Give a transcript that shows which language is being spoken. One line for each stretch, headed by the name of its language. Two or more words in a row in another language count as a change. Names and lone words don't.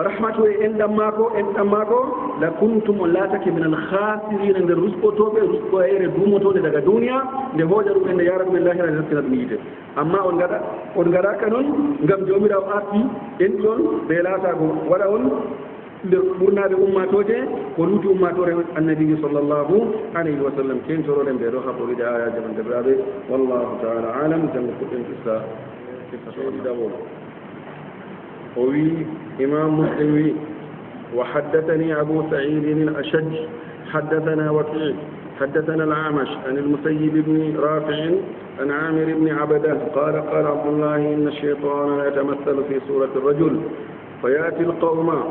Fula: rahmatu e enɗam maako
Arabic: لكنتم
Fula: on laatake
Arabic: من الخاسرين
Fula: nder ruskotoɓe ruskoyere dumotoɗe daga duniya nde hooƴa ɗum nde yara ɗumen lahira nde nastina ɗum yiite amma on gaɗaka noon ngam jawmirawo arti enɗi on ɓe laatago waɗa on nder ɓurnaɓe ummatoje ko luuti ummatore annabijo
Arabic: صلى الله عليه وسلم
Fula: kentoroɗen ɓe ɗo haɓɓoɓide ayaji man debraɓe
Arabic: والله تعالى أعلم
Fula: jango fuɗɗen qissa
Arabic: وي إمام مسلم وي وحدثني أبو سعيد الأشج حدثنا وكيع حدثنا الأعمش عن المسيب بن رافع عن عامر بن عبده قال عبد الله إن الشيطان يتمثل في صورة الرجل فيأتي القوم